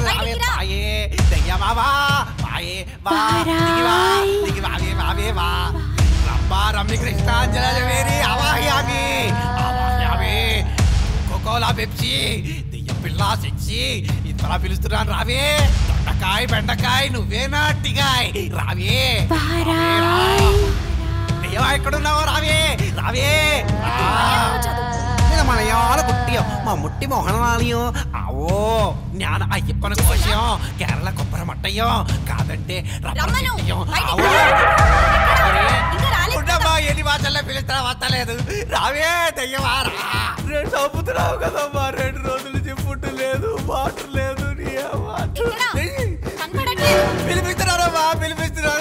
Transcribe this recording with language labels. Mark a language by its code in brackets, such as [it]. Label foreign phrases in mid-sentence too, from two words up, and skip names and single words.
[te] రావే రాయే దయ్యవా వా వాయే వా దిగి వావే వావే వా రమ్మా రమ్మి కృష్ణాంజలి అవాహ్యామి అవాహ్యామి కోకోలా పెప్సీ పిల్ల సెక్సీ ఇంతలా పిలుస్తున్నాను. రావే దొండకాయ బెండకాయ నువ్వేనా అట్టిగాయ్. రావే దయ్యవా ఎక్కడున్నావో రావే రావే. [ml] മലയാള കുട്ടിയോ മമ്മൂട്ടി മോഹൻലാലിയോ ആവോ ഞാൻ അയ്യപ്പന കോശയോ കേരള കൊപ്പര മട്ടയോ [te] కాదంటే ఎన్ని భాషల్లో పిలుస్తా వస్తలేదు. రావే దయ్యవా రెండు చంపుతున్నావు కదమ్మా. 2 రోజుల నుంచి ఫుడ్ లేదు వాటర్ లేదు. పిలిపిస్తున్నారమ్మా పిలిపిస్తున్నారు.